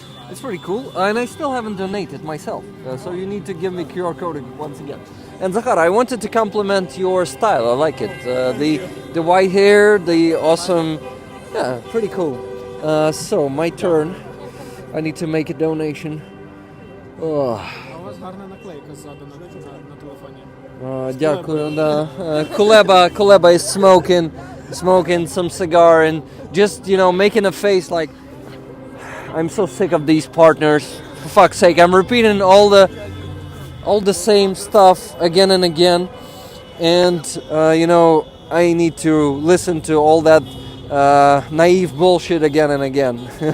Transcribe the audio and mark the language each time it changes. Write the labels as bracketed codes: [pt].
[en] It's pretty cool, and I still haven't donated myself, so you need to give me QR code once again. And Zahar, I wanted to compliment your style. I like it. The white hair, the awesome, yeah, pretty cool. So my turn. I need to make a donation. Oh. [uk] А у вас гарна наклейка ззаду на телефоні. Дякую, да. [en] Kuleba is smoking some cigar and just, making a face like, I'm so sick of these partners. For fuck's sake, I'm repeating all the same stuff again and again. And, I need to listen to all that naive bullshit again and again.